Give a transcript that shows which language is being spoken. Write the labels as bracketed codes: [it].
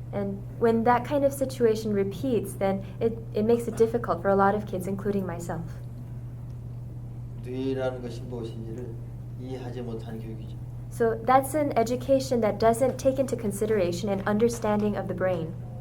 [en] And when that kind of situation repeats, then it makes it difficult for a lot of kids, including myself. [ko] 뇌라는 것이 무엇인지를 이해하지 못하는 교육이죠. [en] So that's an education that doesn't take into consideration an understanding of the brain.